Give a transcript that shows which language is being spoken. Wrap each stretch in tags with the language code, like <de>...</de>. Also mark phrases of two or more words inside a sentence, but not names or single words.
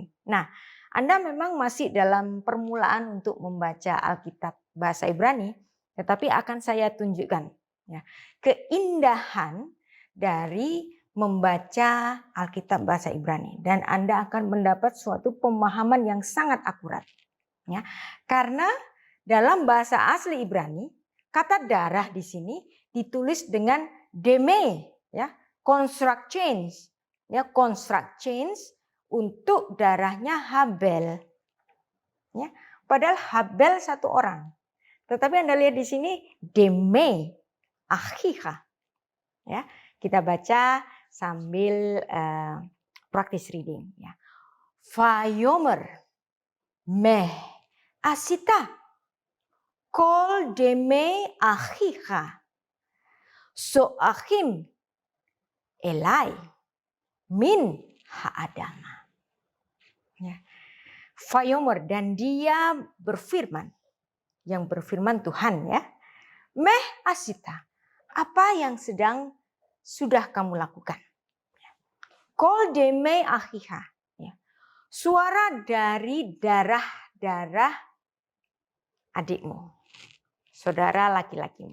<id>Nah, Anda memang masih dalam permulaan untuk membaca Alkitab bahasa Ibrani, tetapi akan saya tunjukkan, ya, keindahan dari membaca Alkitab bahasa Ibrani, dan Anda akan mendapat suatu pemahaman yang sangat akurat, ya. Karena dalam bahasa asli Ibrani, kata darah di sini ditulis dengan deme, ya,</id> <en>construct change. Ya, construct change untuk darahnya Habel.</en> <id>Ya, padahal Habel satu orang. Tetapi Anda lihat di sini</id> <he>דמי אחיך.</he> <id>Ya, kita baca sambil</id> <en>practice reading.</en> <id>Ya.</id> <he>ויאמר מה עשית קול דמי אחיך צעקים אלי מן האדמה.</he> <id>Ya. Vayomer, dan dia berfirman, yang berfirman Tuhan, ya.</id> <he>מה עשית,</he> <id>apa yang sudah kamu lakukan?</id> <he>קול דמי אחיך, ya.</he> <id>Suara dari darah adikmu, saudara laki-lakimu.</id>